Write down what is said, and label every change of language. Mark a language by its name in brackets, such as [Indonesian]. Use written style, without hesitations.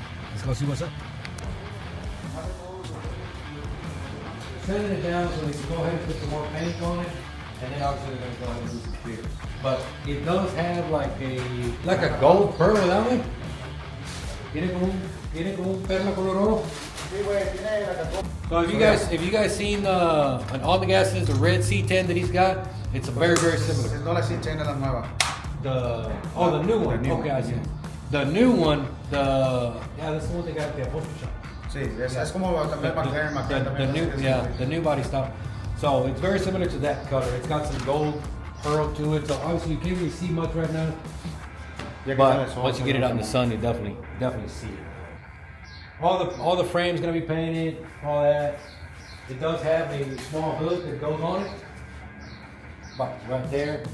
[English] Let's go see what's up. Sending it down so they can go ahead and put some more paint on it. And then obviously they're going to go ahead and do some clear. But it does have like a gold pearl, that one. [Spanish] Tiene como un perla color oro. [English] So if you guys seen on all the gases, the red C10 that he's got, it's a very similar. [Spanish] No, la C10 es la nueva. [English] The new one. Okay, I see. The new one, that's the one they got at the upholstery shop. [Spanish] Sí, es como también McLaren. [English] The new body style. So it's very similar to that color. It's got some gold pearl to it. So obviously you can't really see much right now. But once you get it out in the sun, you definitely see it. All the frame's gonna be painted, all that. It does have a small hood that goes on it. Right there.